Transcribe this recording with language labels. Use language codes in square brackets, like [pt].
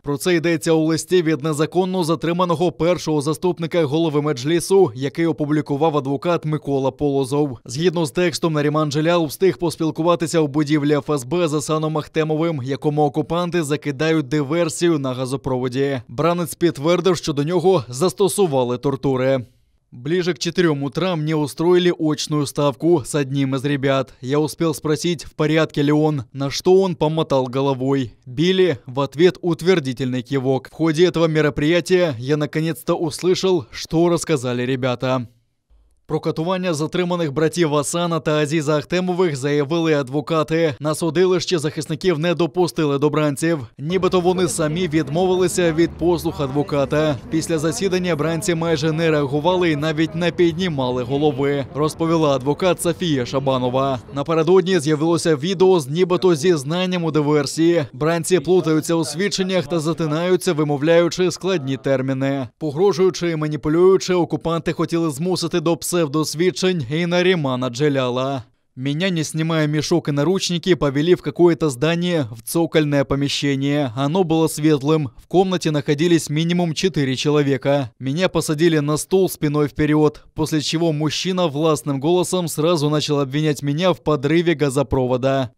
[uk] Про це йдеться у листі від незаконно затриманого першого заступника голови Меджлісу, який опублікував адвокат Микола Полозов. Згідно з текстом, Наріман Джелялов встиг поспілкуватися у будівлі ФСБ з Гасаном Ахтемовим, якому окупанти закидають диверсію на газопроводі. Бранець підтвердив, що до нього застосували тортури. [ru] Ближе к 4 утра мне устроили очную ставку с одним из ребят. Я успел спросить, в порядке ли он, на что он помотал головой. Били, в ответ утвердительный кивок. В ходе этого мероприятия я наконец-то услышал, что рассказали ребята. [uk] Про катування затриманих братів Гасана та Азіза Ахтемових заявили адвокати. На судилищі захисників не допустили до бранців. Нібито вони самі відмовилися від послуг адвоката. Після засідання бранці майже не реагували і навіть не піднімали голови, розповіла адвокат Софія Шабанова. Напередодні з'явилося відео з нібито зізнанням у диверсії. Бранці плутаються у свідченнях та затинаються, вимовляючи складні терміни. Погрожуючи і маніпулюючи, окупанти хотіли змусити до псевдосвідчень и Нарімана Джелялова. [ru] Меня, не снимая мешок и наручники, повели в какое-то здание, в цокольное помещение. Оно было светлым. В комнате находились минимум 4 человека. Меня посадили на стул спиной вперед, после чего мужчина властным голосом сразу начал обвинять меня в подрыве газопровода.